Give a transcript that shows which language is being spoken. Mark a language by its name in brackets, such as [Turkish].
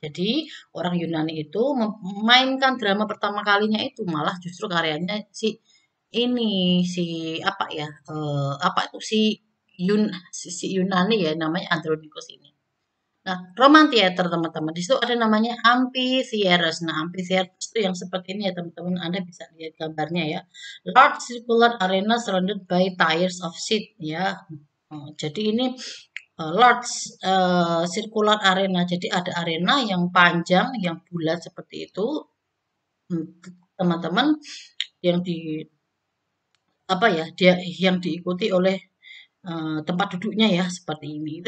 [Indonesian] Jadi orang Yunani itu memainkan drama pertama kalinya itu malah justru karyanya ini si apa ya, apa itu si Yunani ya, namanya Andronikos ini. Nah, Roman Theater teman-teman, di situ ada namanya amphitheaters. Nah, amphitheaters itu yang seperti ini ya teman-teman, Anda bisa lihat gambarnya ya. [English] Large circular arena surrounded by tiers of seat ya. [Indonesian] Jadi ini [English] large circular arena. [Indonesian] Jadi ada arena yang panjang, yang bulat seperti itu, teman-teman, yang di apa ya, dia yang diikuti oleh tempat duduknya ya seperti ini.